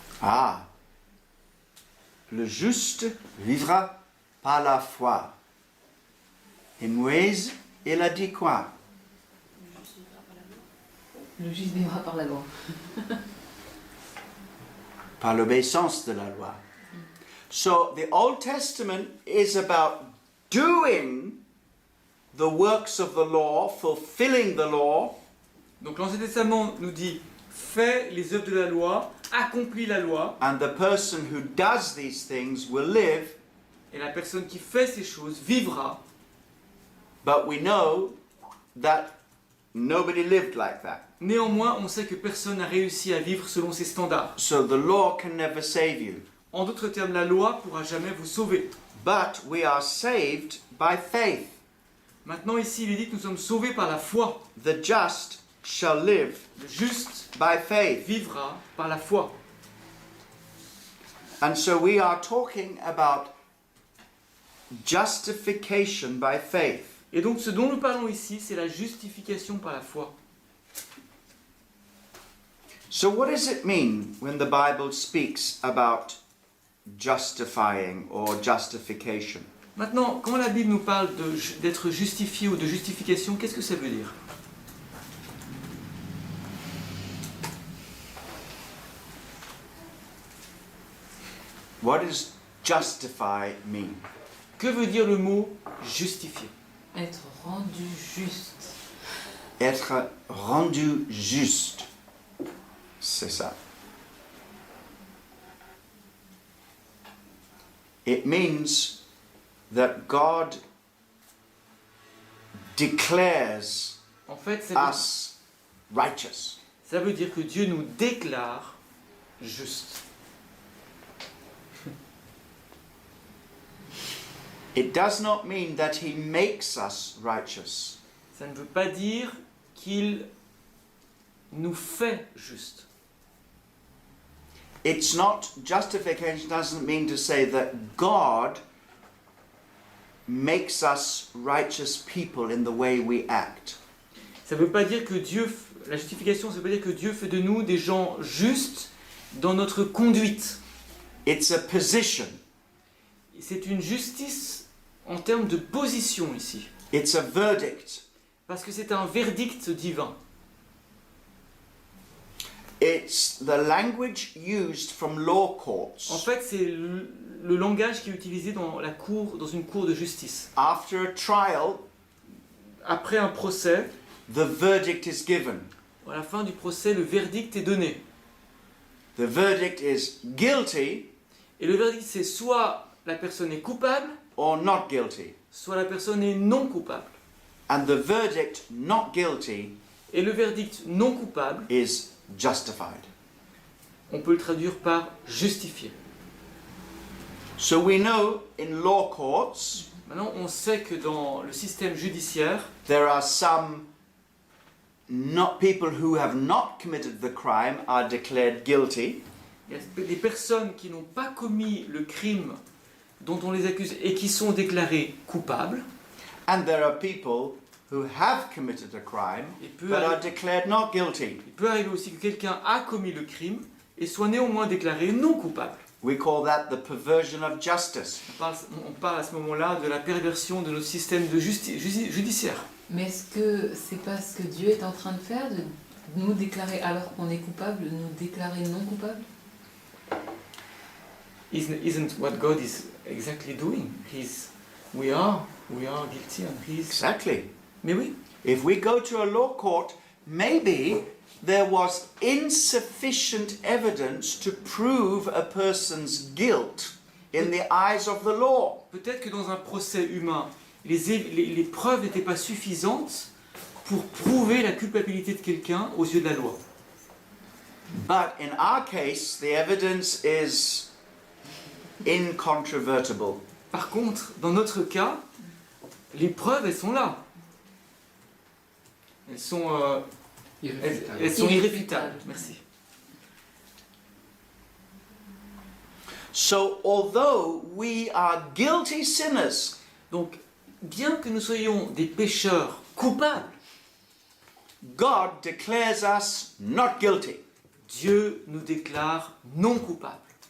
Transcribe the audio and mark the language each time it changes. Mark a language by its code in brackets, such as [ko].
[fr] Ah, le juste vivra par la foi. Et Moïse, il a dit quoi? Le juste vivra par la loi. Par l'obéissance de la loi. [en] So the Old Testament is about doing the works of the law, fulfilling the law, [fr] Donc l'Ancien Testament nous dit fais les œuvres de la loi, accomplis la loi, [en] and the person who does these things will live, [fr] et la personne qui fait ces choses vivra. [en] but we know that nobody lived like that. [fr] Néanmoins, on sait que personne n'a réussi à vivre selon ces standards. [en] So the law can never save you. [fr] En d'autres termes, la loi pourra jamais vous sauver. [en] But we are saved by faith. [fr] Maintenant ici, il est dit que nous sommes sauvés par la foi. [en] The just shall live [fr] Le juste [en] by faith. [fr] vivra par la foi. [en] And so we are talking about justification by faith. [fr] Et donc ce dont nous parlons ici, c'est la justification par la foi. [en] So what does it mean when the Bible speaks about justifying or justification? [fr] Maintenant, quand la Bible nous parle d'être justifié ou de justification, qu'est-ce que ça veut dire? [en] What does justify mean? [fr] Que veut dire le mot justifié? Être rendu juste. Être rendu juste. C'est ça. [en] It means that God declares [fr] En fait, [en] us righteous. [fr] ça veut dire que Dieu nous déclare justes. [en] It does not mean that He makes us righteous. [fr] Ça ne veut pas dire qu'il nous fait justes. [en] It's not, justification doesn't mean to say that God makes us righteous people in the way we act. [fr] Ça ne veut pas dire que la justification, ça veut pas dire que Dieu fait de nous des gens justes dans notre conduite. [en] It's a position. [fr] C'est une justice en termes de position ici. [en] It's a verdict. [fr] Parce que c'est un verdict divin. [en] It's the language used from law [fr] En [en] courts [fr] fait, c'est le langage qui est utilisé dans une cour de justice. [en] after a trial. [fr] Après un procès, [en] The verdict is given. [fr] à la fin du procès, le verdict est donné. [en] The verdict is guilty [fr] Et le verdict, c'est soit la personne est coupable, [en] or not guilty. [fr] soit la personne est non coupable. [en] And the verdict not guilty [fr] Et le verdict non coupable, [en] is justified. [fr] on peut le traduire par justifié. [en] So we know in law courts [fr] Maintenant, on sait que dans le système judiciaire, [en] there are some not people who have not committed the crime are declared guilty, [fr] il y a des personnes qui n'ont pas commis le crime dont on les accuse et qui sont déclarées coupables. [en] and there are people who have committed a crime [fr] Il peut, [en] but are [fr] arri- [en] declared not guilty. [fr] il peut arriver aussi que quelqu'un a commis le crime et soit néanmoins déclaré non coupable. [en] We call that the perversion of justice. [fr] On parle à ce moment-là de la perversion de notre système de judiciaire. Mais est-ce que c'est pas ce que Dieu est en train de faire, de nous déclarer alors qu'on est coupable, de nous déclarer non coupable? [en] Isn't what God is exactly doing? We are guilty and He's... Exactly. [fr] Mais oui, [en] If we go to a law court, maybe there was insufficient evidence to prove a person's guilt in the eyes of the law. [fr] peut-être que dans un procès humain, les preuves n'étaient pas suffisantes pour prouver la culpabilité de quelqu'un aux yeux de la loi. [en] But in our case, the evidence is incontrovertible. [fr] Par contre, dans notre cas, les preuves, elles sont là. Elles sont irréfutables. Merci. [en] So, although we are guilty sinners, [fr] Donc, bien que nous soyons des pécheurs coupables, [en] God declares us not guilty. [fr] Dieu nous déclare non coupables.